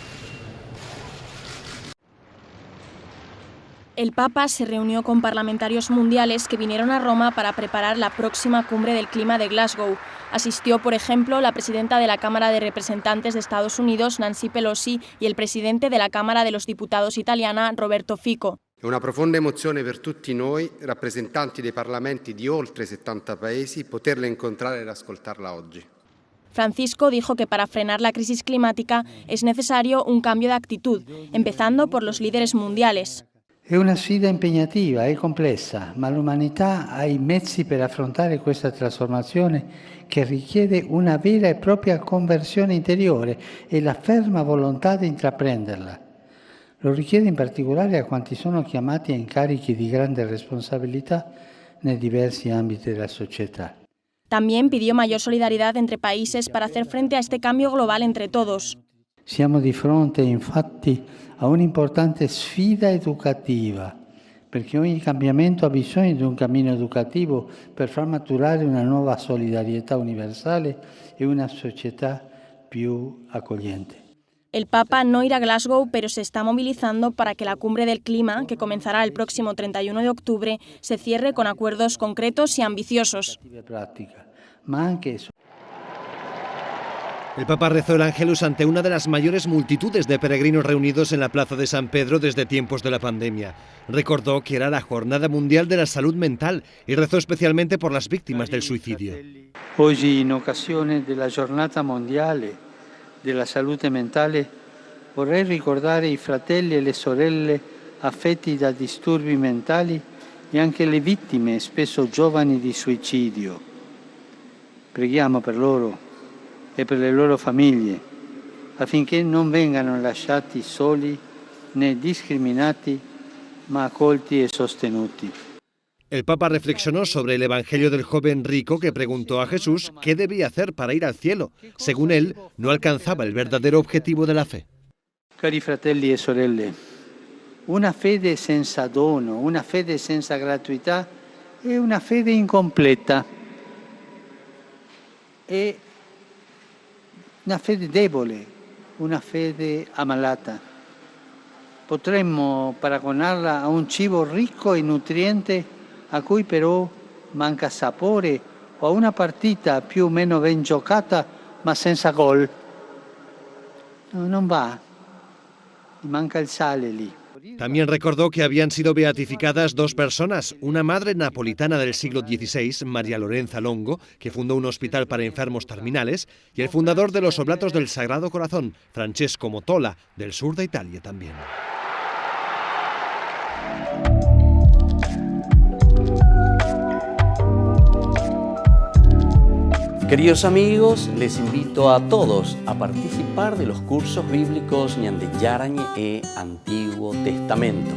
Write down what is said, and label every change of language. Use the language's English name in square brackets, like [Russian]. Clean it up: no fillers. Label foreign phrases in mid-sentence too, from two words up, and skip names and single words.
[Spanish] El Papa se reunió con parlamentarios mundiales que vinieron a Roma para preparar la próxima cumbre del clima de Glasgow. Asistió, por ejemplo, la presidenta de la Cámara de Representantes de Estados Unidos, Nancy Pelosi, y el presidente de la Cámara de los Diputados italiana, Roberto Fico. [Italian] È una profonda emozione per tutti noi, rappresentanti dei parlamenti di oltre 70 paesi, poterla incontrare ed ascoltarla oggi. [Spanish] Francisco dijo que para frenar la crisis climática es necesario un cambio de actitud, empezando por los líderes mundiales. [Italian] È una sfida impegnativa e complessa, ma l'umanità ha i mezzi per affrontare questa trasformazione che richiede una vera e propria conversione interiore e la ferma volontà di intraprenderla. Lo richiede in particolare a quanti sono chiamati a incarichi di grande responsabilità nei diversi ambiti della società. [Spanish] También pidió mayor solidaridad entre países para hacer frente a este cambio global entre todos. [Italian] Siamo di fronte, infatti, a un'importante sfida educativa, perché ogni cambiamento ha bisogno di un cammino educativo per far maturare una nuova solidarietà universale e una società più accogliente. [Spanish] El Papa no irá a Glasgow, pero se está movilizando para que la cumbre del clima, que comenzará el próximo 31 de octubre, se cierre con acuerdos concretos y ambiciosos. El Papa rezó el Ángelus ante una de las mayores multitudes de peregrinos reunidos en la Plaza de San Pedro desde tiempos de la pandemia. Recordó que era la Jornada Mundial de la Salud Mental y rezó especialmente por las víctimas del suicidio. [Italian] Oggi, in occasione della Giornata Mondiale della Salute Mentale, vorrei ricordare i fratelli e le sorelle affetti da disturbi mentali e anche le vittime, spesso giovani, di suicidio. Preghiamo per loro e per le loro famiglie, affinché non vengano lasciati soli né discriminati, ma accolti e sostenuti. [Spanish] El Papa reflexionó sobre el Evangelio del joven rico que preguntó a Jesús qué debía hacer para ir al cielo. Según él, no alcanzaba el verdadero objetivo de la fe. [Italian] Cari fratelli e sorelle, una fede senza dono, una fede senza gratuità è una fede incompleta. È una fede debole, una fede ammalata. Potremmo paragonarla a un cibo ricco e nutriente a cui però manca sapore, o a una partita più o meno ben giocata ma senza gol. No, non va, manca il sale lì. [Spanish] También recordó que habían sido beatificadas dos personas, una madre napolitana del siglo XVI, María Lorenza Longo, que fundó un hospital para enfermos terminales, y el fundador de los Oblatos del Sagrado Corazón, Francesco Motola, del sur de Italia también. Queridos amigos, les invito a todos a participar de los cursos bíblicos Ñande Yarañe e Antiguo Testamento.